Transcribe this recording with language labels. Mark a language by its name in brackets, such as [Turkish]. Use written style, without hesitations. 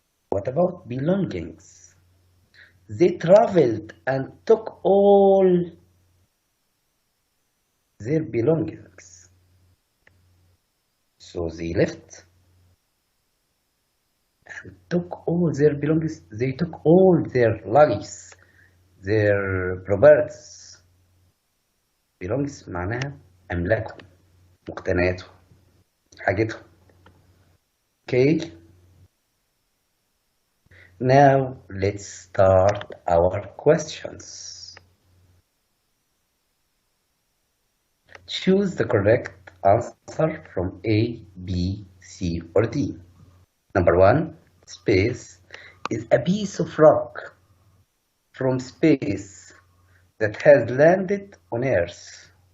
[English] What about belongings? They traveled and took all their belongings. So they left and took all their belongings. They took all their luggage, their properties. [Arabic] Belongings معناها أملاكهم، مقتنياتهم، حاجتهم. [English] Okay. Now let's start our questions. Choose the correct answer from A, B, C, or D. Number 1, space is a piece of rock from space that has landed on Earth.